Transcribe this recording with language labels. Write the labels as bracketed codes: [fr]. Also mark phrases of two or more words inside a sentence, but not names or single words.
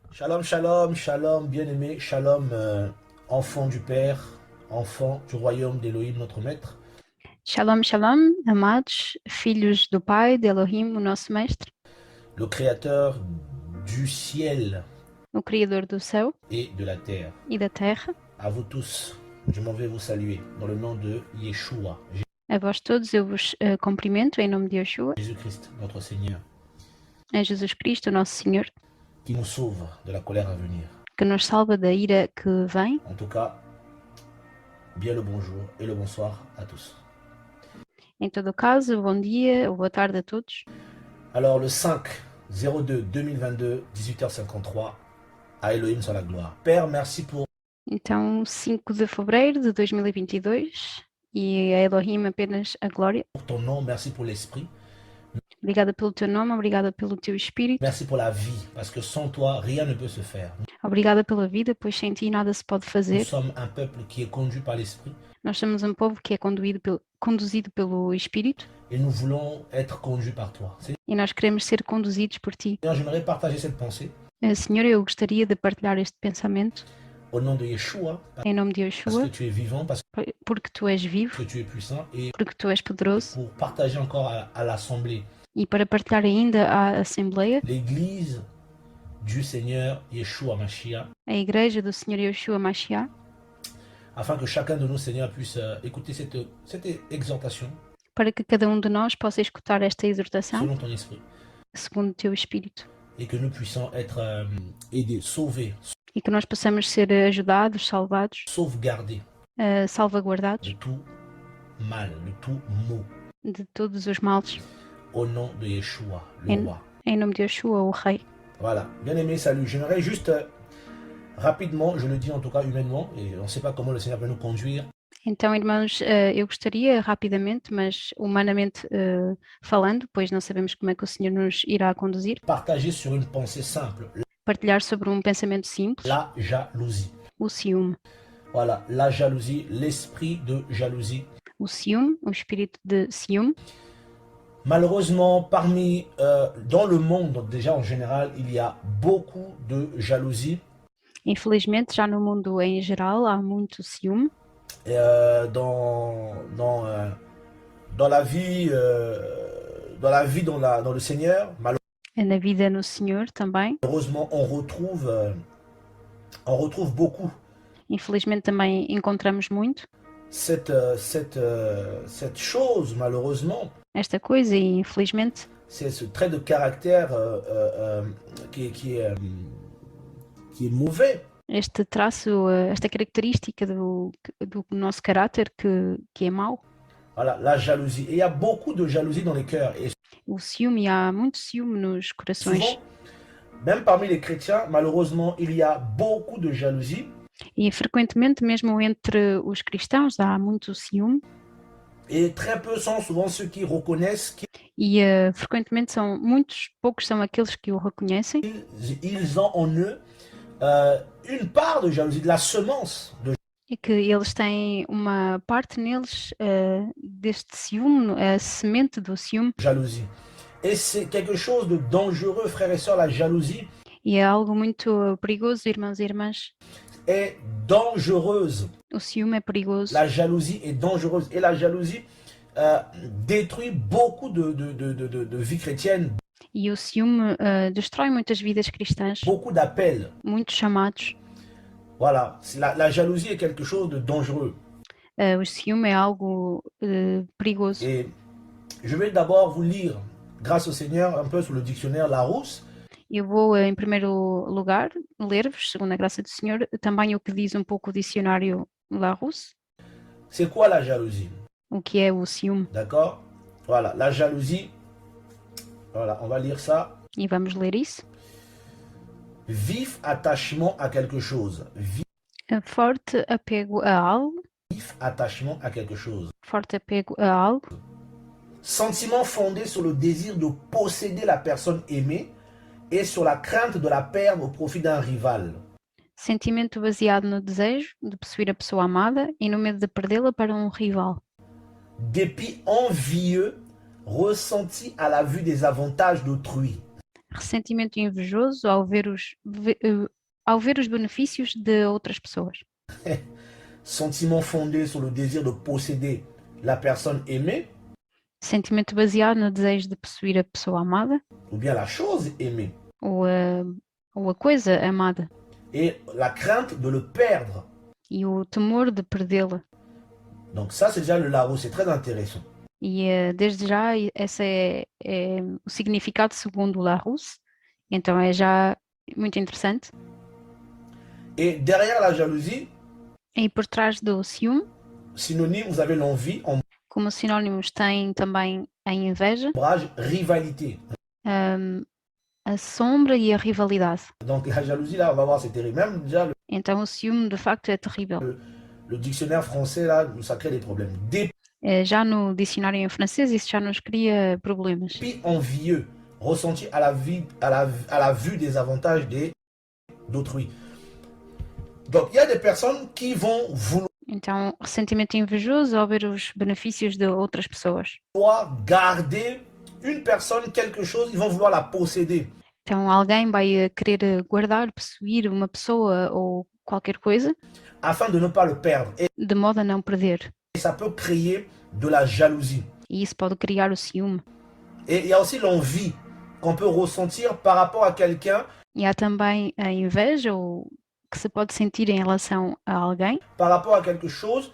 [he] Shalom, shalom, shalom, [fr] bien-aimé, shalom, enfant du Père, enfant du royaume d'Élohim, notre Maître. [he] Shalom, shalom, [pt] amados, filhos do Pai, de Elohim, o nosso Mestre, [fr] Le Créateur du ciel [pt] o Criador do céu [fr] et de la terre. [pt] e da terra. [fr] À vous tous, je m'en vais vous saluer dans le nom de Yeshua, [pt] A vós todos eu vos cumprimento em nome de Yeshua, [fr] Jésus-Christ, notre Seigneur, [pt] a Jesus Cristo, o nosso Senhor, [fr] qui nous sauve de la colère à venir. [pt] que nos salva da ira que vem. [fr] En tout cas, bien le bonjour et le bonsoir à tous. [pt] Em todo o caso, bom dia ou boa tarde a todos. [fr] Alors, le 5/02/2022, 18h53, à Elohim soit la gloire. Père, merci pour [pt] Então, 5 de fevereiro de 2022 e a Elohim apenas a glória. [fr] ton nom, merci pour l'esprit. [pt] Obrigada pelo teu nome, obrigada pelo teu espírito, [fr] Merci pour la vie, parce que sans toi, rien ne peut se faire. [pt] obrigada pela vida, pois sem ti nada se pode [fr] Nous [pt] fazer. [fr] sommes un peuple qui est conduit par l'esprit [pt] Nós somos um povo que é conduzido pelo Espírito [fr] et nous voulons être conduits par toi. [pt] e nós queremos ser conduzidos por ti. [fr] Seigneur, j'aimerais partager cette pensée [pt] Senhor, eu gostaria de partilhar este pensamento [fr] au nom de Yeshua, [pt] em nome de [fr] parce [pt] Yeshua, [fr] que tu es vivant, parce [pt] porque tu és vivo, [fr] que tu es puissant, et [pt] porque tu és poderoso, [fr] pour partager encore à l'Assemblée, [pt] e para partilhar ainda à Assembleia, [fr] l'Église du Seigneur Yeshua Mashiach, [pt] a Igreja do Senhor Yeshua Mashiach, [fr] afin que chacun de nous, Seigneur, puisse écouter cette exhortation [pt] para que cada de nós possa escutar esta exortação [fr] selon ton esprit, [pt] segundo o teu Espírito [fr] et que nous puissions être aidés, sauvés, [pt] e que nós possamos ser ajudados, salvados, [fr] sauvegardés [pt] salvaguardados [fr] de tout mal, de tout maux, [pt] de todos os males, [fr] au nom de Yeshua, le [pt] em, [fr] roi. [pt] em nome de Yeshua, o Rei. [fr] Voilà, bien aimé, salut. J'aimerais juste rapidement, je le dis en tout cas humainement, et on ne sait pas comment le Seigneur va nous conduire, [pt] Então, irmãos, eu gostaria rapidamente, mas humanamente falando, pois não sabemos como é que o Senhor nos irá conduzir, [fr] partager sur une pensée simple, [pt] partilhar sobre um pensamento simples, [fr] la jalousie. [pt] o ciúme. [fr] Voilà, la jalousie, l'esprit de jalousie. [pt] O ciúme, o espírito de ciúme. [fr] Malheureusement, dans le monde déjà en général, il y a beaucoup de jalousie. [pt] Infelizmente, já no mundo em geral, há muito ciúme. [fr] Dans la vie, dans le Seigneur, [pt] Na vida no Senhor também. [fr] malheureusement, on retrouve beaucoup [pt] Infelizmente também encontramos muito [fr] cette chose, malheureusement, [pt] esta coisa e infelizmente [fr] c'est ce trait de caractère qui est mauvais. [pt] este traço, esta característica do nosso caráter que é mau. [fr] Voilà, la jalousie. Et il y a beaucoup de jalousie dans les cœurs. Et [pt] O ciúme, há muito ciúme nos corações. [fr] souvent, même parmi les chrétiens, malheureusement, il y a beaucoup de jalousie. [pt] E frequentemente, mesmo entre os cristãos, há muito ciúme. [fr] Et très peu sont souvent ceux qui reconnaissent [pt] E frequentemente poucos são aqueles que o reconhecem. [fr] qu'ils ont en eux une part de jalousie, de la semence de [pt] E que eles têm uma parte neles deste ciúme, a semente do ciúme. [fr] jalousie. Et c'est quelque chose de dangereux, frères et sœurs, la jalousie [pt] E é algo muito perigoso, irmãos e irmãs. [fr] est dangereuse. [pt] O ciúme é perigoso. [fr] La jalousie est dangereuse. Et la jalousie détruit beaucoup de vies chrétiennes, [pt] E o ciúme destrói muitas vidas cristãs, [fr] beaucoup d'appels. [pt] muitos chamados. [fr] Voilà, la jalousie est quelque chose de dangereux. [pt] O ciúme é algo perigoso. [fr] Et je vais d'abord vous lire, grâce au Seigneur, un peu sur le dictionnaire Larousse. [pt] Eu vou, em primeiro lugar, ler-vos, segundo a graça do Senhor, também o que diz um pouco o dicionário Larousse, [fr] C'est quoi la jalousie? [pt] o que é o ciúme. [fr] D'accord? Voilà, la jalousie, voilà, on va lire ça. [pt] E vamos ler isso. [fr] Vif attachement à quelque chose. [pt] Forte apego a algo, [fr] Vif attachement à quelque chose. [pt] forte apego a algo, [fr] Sentiment fondé sur le désir de posséder la personne aimée et sur la crainte de la perdre au profit d'un rival. [pt] sentimento baseado no desejo de possuir a pessoa amada e no medo de perdê-la para um rival. [fr] Dépit envieux ressenti à la vue des avantages d'autrui. [pt] Ressentimento invejoso ao ver os benefícios de outras pessoas. [fr] Sentiment fondé sur le désir de posséder la personne aimée [pt] Sentimento baseado no desejo de possuir a pessoa amada [fr] ou bien la chose aimée [pt] ou a coisa amada [fr] et la crainte de le perdre. [pt] e o temor de perdê-la. [fr] Donc ça, c'est déjà le Larousse, c'est très intéressant. [pt] E desde já, esse é o significado segundo o Larousse, então é já muito interessante. [fr] Et derrière la jalousie, [pt] E por trás do ciúme, [fr] synonyme, vous avez l'envie, [pt] como sinónimos, tem também a inveja, [fr] ombrage, rivalité. [pt] a sombra e a rivalidade. [fr] Donc la jalousie, là, on va voir, c'est terrible. Même déjà, [pt] Então o ciúme, de facto, é terrível. [fr] le dictionnaire français, là, ça crée des problèmes. [pt] Já no dicionário em francês, isso já nos cria problemas. [fr] Dépit envieux, ressenti à la vue des avantages d'autrui. Donc, il y a des personnes qui vont [pt] Então, ressentimento invejoso ao ver os benefícios de outras pessoas. [fr] vouloir garder une personne, quelque chose, ils vont vouloir la posséder. [pt] Então, alguém vai querer guardar, possuir uma pessoa ou qualquer coisa, [fr] afin de ne pas le perdre. Et [pt] de modo a não perder. [fr] ça peut créer de la jalousie. [pt] E isso pode criar o ciúme. [fr] Et il y a aussi l'envie qu'on peut ressentir par rapport à quelqu'un, [pt] E há também a inveja, ou que se pode sentir em relação a alguém, [fr] par rapport à quelque chose,